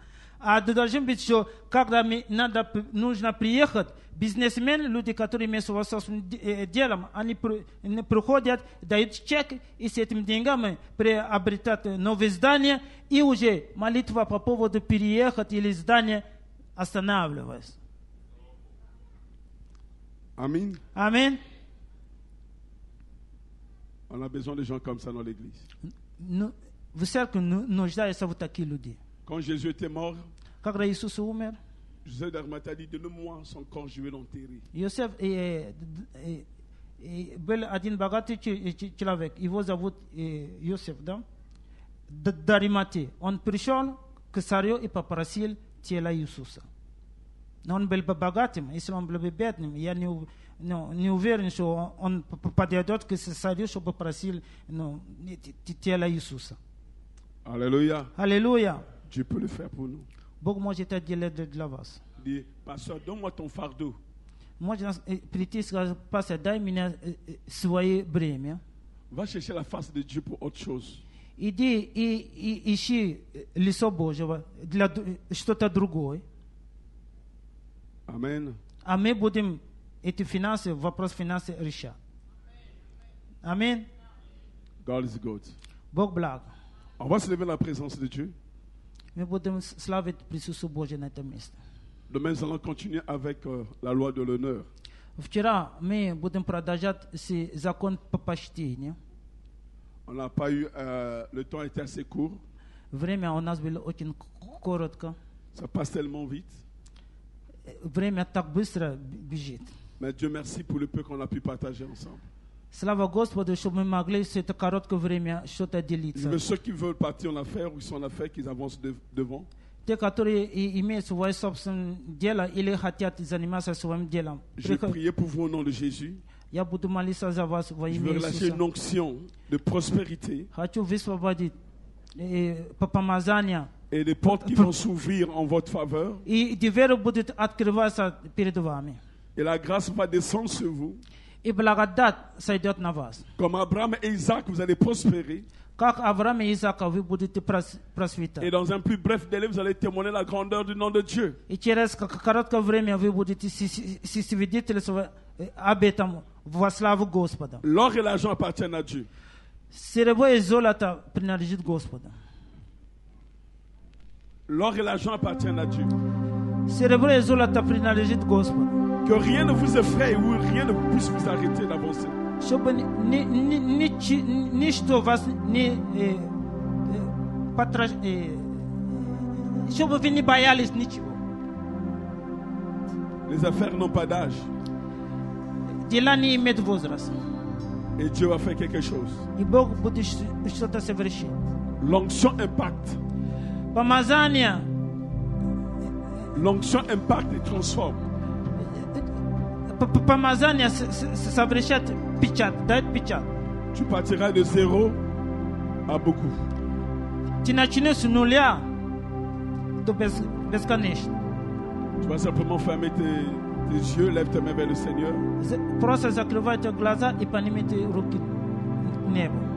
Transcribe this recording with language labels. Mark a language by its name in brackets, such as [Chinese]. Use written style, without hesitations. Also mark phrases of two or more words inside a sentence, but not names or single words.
[Russian] А должен быть, что когда нужно приехать, бизнесмены, люди, которые имеют свое собственное дело, они приходят, дают чек, и с этими деньгами приобретают новое здание, и уже молитва по поводу переехать или здания останавливается. [French] Amen. [Russian] Аминь. [French] On a besoin de gens comme ça dans l'église. [Russian] В церкви нуждаются вот такие люди. [French] Quand Jésus était mort, [Russian] Когда Иисус умер, [French] Joseph d'Arimathie a dit, donne-moi son corps, je vais l'enterrer. [Russian] Иосиф был один богатый человек, его зовут Иосиф, да? Даримати. Он пришел к царю и попросил тело Иисуса. Но он был бы богатым, если он был бы бедным, я не уверен, что он подойдет к царю, чтобы просил тело Иисуса. [French] Alléluia. [Russian] Аллилуйя. [French] Dieu peut le faire pour nous. [Russian] Бог может это делать для вас. [French] Il dit, pasteur, donne-moi ton fardeau. [Russian] Можно прийти и сказать, пастор, дай мне свое бремя. [French] Va chercher la face de Dieu pour autre chose. [Russian] Иди и ищи лицо Божьего для что-то другое. [French] Amen. [Russian] А мы будем эти финансы, вопрос финансов решать. Аминь. [English] God is good. [Russian] Бог благ. [French] On va se lever dans la présence de Dieu. [Russian] Мы будем славить присутствие Божье на этом месте. [French] Demain, nous allons continuer avec la loi de l'honneur. [Russian] Вчера мы будем продолжать закон по почтению. [French] On n'a pas eu, le temps était assez court. [Russian] Время у нас было очень коротко. [French] Ça passe tellement vite. [Russian] Время так быстро бежит. [French] Mais Dieu merci pour le peu qu'on a pu partager ensemble. [Russian] Слава Господу, что мы могли все это короткое время что-то делиться. [French] Mais ceux qui veulent partir en affaires ou qui sont en affaires, qu'ils avancent devant. [Russian] Те, которые имеют свое собственное дело или хотят заниматься своим делом. [French] Je vais prier pour vous au nom de Jésus. [Russian] Я буду молиться за вас во [French] Je [Russian] имя [French] veux relâcher une [Russian] Иисуса. [French] onction de prospérité [Russian] Хочу высвободить помазание. [French] et des portes qui vont s'ouvrir en votre faveur. [Russian] И двери будут открываться перед вами. [French] Et la grâce va descendre sur vous. [Russian] И благодать сойдет на вас. [French] Comme Abraham et Isaac, vous allez prospérer. [Russian] Как Авраам и Исаак, вы будете просветать. [French] Et dans un plus bref délai, vous allez témoigner la grandeur du nom de Dieu. [Russian] И через короткое время вы будете свидетельствовать об этом во славу Господа. [French] L'or et l'argent appartiennent à Dieu. [Russian] Серебро и золото принадлежит Господу. [French] L'or et l'argent appartiennent à Dieu. Cerebro e zola ta privilegiat gospel. Que rien ne vous effraie ou rien ne puisse vous arrêter d'avancer. [Russian] Чтобы ничто вас не чтобы вы не боялись ничего. [French] Les affaires n'ont pas d'âge. [Russian] Дела не имеют возраста. [French] Et Dieu va faire quelque chose. [Russian] И Бог будет что-то совершить. [French] L'onction impacte. [Russian] Помазание. [French] L'onction impacte et transforme. [Russian] Помазание совершает печать, дает печать. [French] Tu partiras de 0 à beaucoup. [Russian] Ты начнешь с нуля до бесконечно. [French] Tu vas simplement fermer tes yeux, lève tes mains vers le Seigneur. [Russian] Просто закрывайте глаза и поднимите руки к небу.